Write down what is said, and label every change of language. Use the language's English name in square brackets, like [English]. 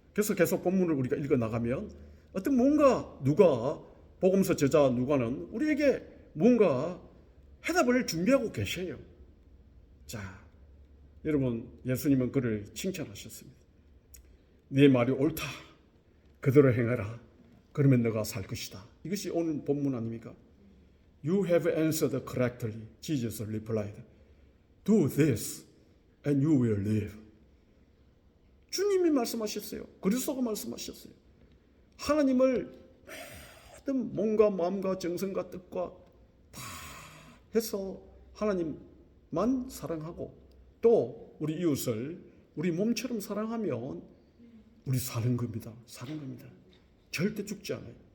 [Korean] 그래서 계속 본문을 우리가 읽어 나가면 어떤 누가 복음서 저자 누가는 우리에게 뭔가 해답을 준비하고 계셔요. 자, 여러분, 예수님은 그를 칭찬하셨습니다. 네 말이 옳다. 그대로 행하라. 그러면 너가 살 것이다. 이것이 오늘 본문 아닙니까? [English] You have answered correctly. Jesus replied. Do this and you will live. [Korean] 주님이 말씀하셨어요. 그리스도가 말씀하셨어요. 하나님을 모든 몸과 마음과 정성과 뜻과 다 해서 하나님만 사랑하고 또 우리 이웃을 우리 몸처럼 사랑하면 우리 사는 겁니다. 사는 겁니다. 절대 죽지 않아요.